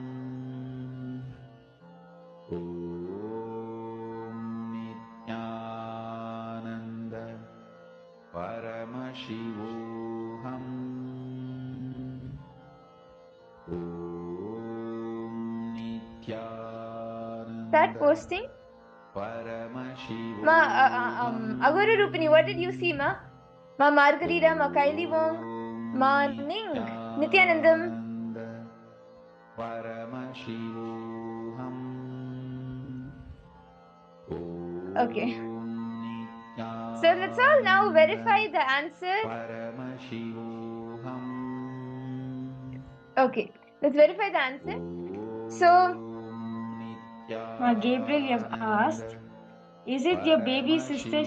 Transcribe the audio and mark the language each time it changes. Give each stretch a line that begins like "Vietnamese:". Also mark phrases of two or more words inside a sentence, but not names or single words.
Sanskrit: Nithyananda Paramashivoham Om Nithyananda
English: Start posting.
Sanskrit: Paramashivoham
English: Ma Agora Rupini, what did you see, Ma? Ma Margarita, Ma Kaili Wong, Ma Ning, Nithyanandam.
Sanskrit: Paramashivoham
English: Okay. So let's all now verify the answer.
Sanskrit: Paramashivoham
English: Okay, let's verify the answer. So, Ma Gabriel, you have asked, is it your baby sister?